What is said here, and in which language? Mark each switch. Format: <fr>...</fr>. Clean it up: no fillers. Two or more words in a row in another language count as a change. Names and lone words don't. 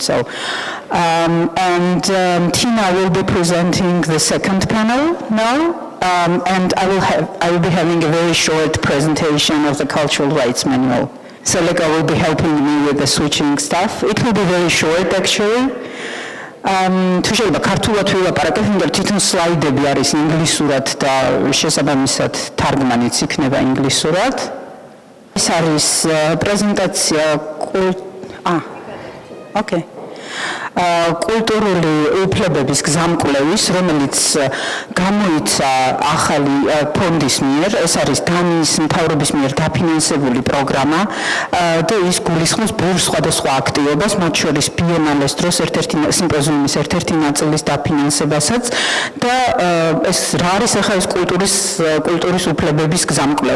<en>So, Tina will be presenting the second panel now, and I will be having a very short presentation of the Cultural Rights Manual. So, Lega will be helping me with the switching stuff. It will be very short, actually.</en> <ka>თუ შეიძლება ქართულად ვილაპარაკებ, იმიტომ თვითონ სლაიდები არის ინგლისურად და შესაბამისად თარგმანიც იქნება ინგლისურად. ეს არის პრეზენტაცია კულტურული უფლებების გზამკვლევის, რომელიც გამოიცა ახალი ფონდის მიერ, ეს არის დანიის მთავრობის მიერ დაფინანსებული პროგრამა და ის გულისხმობს ბევრ სხვადასხვა აქტივობას, მათ შორის ბიენალეს დროს სიმპოზიუმის ერთ-ერთი ნაწილის დაფინანსებასაც და ეს რა არის ახლა ეს კულტურის უფლებების გზამკვლევი.</ka>